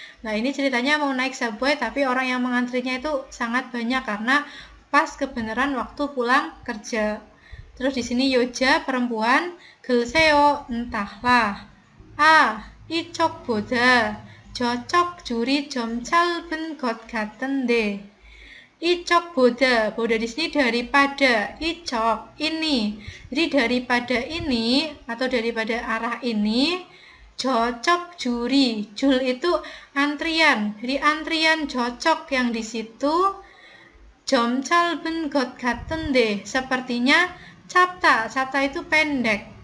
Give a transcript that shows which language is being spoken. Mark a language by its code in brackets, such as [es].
[id] Nah, ini ceritanya mau naik subway tapi orang yang mengantrinya itu sangat banyak karena pas kebenaran waktu pulang kerja. Terus di sini 여자 perempuan, [ko] 글쎄요 [id] entahlah. [ko] 이쪽보다 저쪽 줄이 좀 짧은 것 같은데. 이쪽보다, [id] 보da di sini daripada, 이쪽 ini. Jadi daripada ini atau daripada arah ini, [ko] 저쪽 줄이, [id] 줄 itu antrian. Jadi antrian 저쪽 yang di situ, [ko] 좀 짧은 것 같은데, [id] sepertinya capta itu pendek.